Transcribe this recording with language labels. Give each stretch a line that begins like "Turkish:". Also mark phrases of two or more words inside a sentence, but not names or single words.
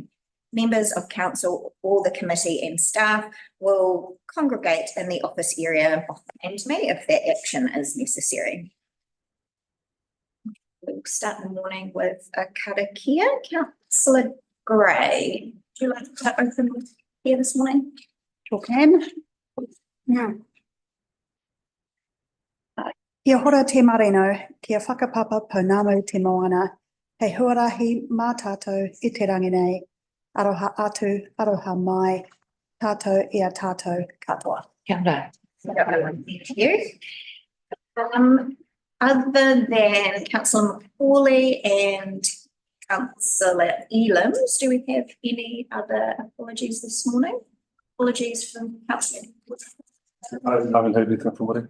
English: Members of council or the committee and staff will congregate in the office area behind me if that action is necessary. We'll start the morning with a karakia. Councillor Gray, would you like to open here this morning? Sure can. Yeah.
Māori: Kia hora te marino, kia whakapapa pounamu te moana, hei huarahi mā tātou I te rangi nei, aroha atu, aroha mai, tātou ia tātou katoa. Kia ora.
English: Thank you. Other than Councillor McCauley and Councillor Elams, do we have any other apologies this morning? Apologies from Councillor. I haven't heard anything from Woody.